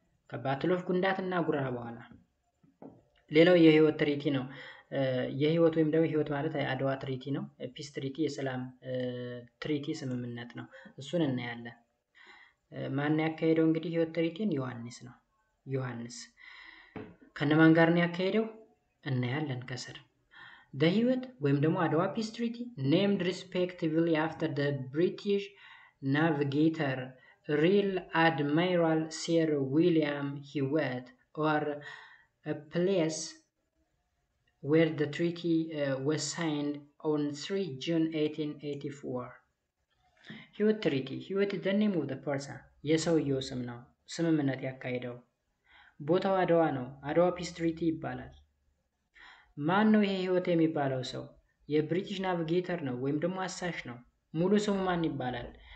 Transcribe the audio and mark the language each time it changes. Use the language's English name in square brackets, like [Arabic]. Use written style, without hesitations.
[Amharic] ከባትል ኦፍ ጉንዳትና ጉራ በኋላ። ሌላው የህይወት ትሪቲ ነው። የህይወት ወይም ደግሞ ህይወት ማለት አድዋ ትሪቲ ነው። ፒስ ትሪቲ የሰላም ትሪቲ ስምምነት ነው። እሱን እናያለን። ማን ያካሄደው እንግዲህ ህይወት ትሪቲን? ዮሐንስ ነው። ዮሐንስ ከነማን ጋር ነው ያካሄደው? እናያለን ከስር። ህይወት ወይም ደግሞ አድዋ ፒስ ትሪቲ [English] named respectively after the British navigator Rear Admiral Sir William Hewitt, or a place where the treaty was signed on 3 June 1884. [Amharic] ህይወት ትሪቲ፣ ህይወት [English] is the name of the person፣ [Amharic] የሰውየው ስም ነው። ስምምነት ያካሄደው ቦታው አድዋ ነው። አድዋ ፒስ ትሪቲ ይባላል። ማን ነው ይሄ ህይወት የሚባለው ሰው? የብሪቲሽ ናቪጌተር ነው ወይም ደግሞ አሳሽ ነው። ሙሉ ስሙ ማን ይባላል?